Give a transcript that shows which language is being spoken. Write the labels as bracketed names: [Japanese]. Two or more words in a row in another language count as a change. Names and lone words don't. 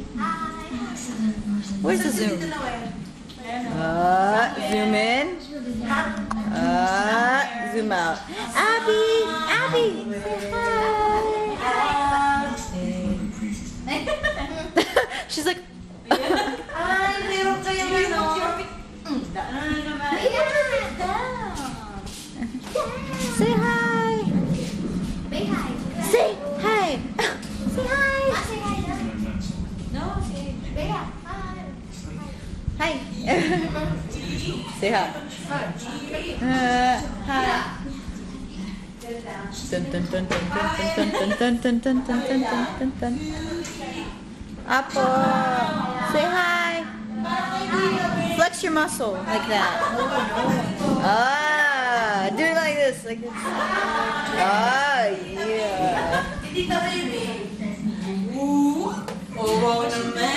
[English] Where's the zoom? Zoom in. Zoom out. Abby, say hi. She's like, [Filipino] Ay, meron kayong ano. [English] say hi. Say hi. Say hi. Hi. Say hi. Hi. Dun, dun, dun, dun, dun, dun, dun, dun, dun, dun, dun, dun, dun, dun. Apo. Say hi. Flex your muscle like that. Ah, do it like this, like this. Ah, yeah. [Filipino] Oo naman.